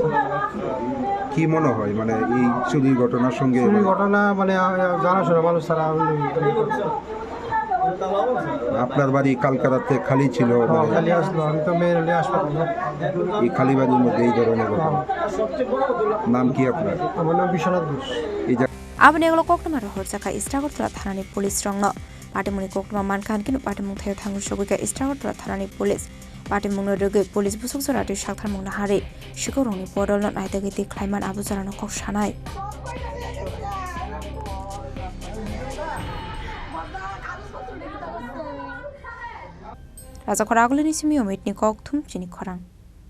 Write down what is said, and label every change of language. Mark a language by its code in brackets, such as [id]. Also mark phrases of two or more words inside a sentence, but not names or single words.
[bn] কি মনে হয় মানে এই চুরির ঘটনার সঙ্গে ঘটনা মানে জানাশোনা মানুষ তারা আপনার বাড়ি কালকা রাতে খালি ছিল খালি আসলো আমি তো মেয়ের হাসপাতালে এই খালি বাড়ির মধ্যে এই ধরনের ঘটনা নাম কি আপনার আমার নাম বিশ্বনাথ ঘোষ [trp] abne nglo koktumar horjaka istagortala thanani police rongno patimuni koktuma mankhan kinu patimung thayo thangu shogika istagortala thanani police patimung roge police busuk sorati shakthar mungna hare shikoroni podolno naidagiti khlaiman abuzarano kok sanai Raja Koragulini Simio Mitnikok Tum Chini Korang